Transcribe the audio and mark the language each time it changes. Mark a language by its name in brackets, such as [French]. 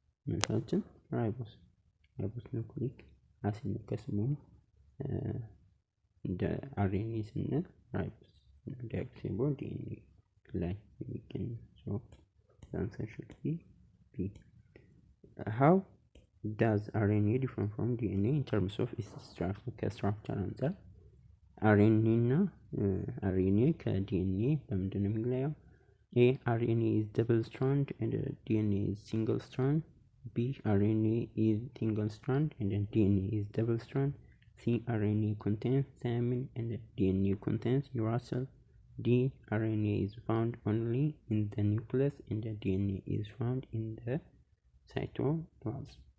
[Amharic] መልሳችን ራይቦስ ኑክሊክ አሲድ ነው። ከስሙ እንደ አርኤንኤ ስንል ራይቦስ ዲኦክሲሪቦስ ዲኤንኤ ላይ የሚገኘው። [English] So the answer should be B. How does RNA differ from DNA in terms of its structure [Amharic] አንፃር? RNA እና RNA ከDNA በምንድን ነው የሚለየው? [English] A. RNA is double strand and DNA is single strand. B. RNA is single strand and DNA is double strand. C. RNA contains thymine and DNA contains uracil. D. RNA is found only in the nucleus and the DNA is found in the cytoplasm.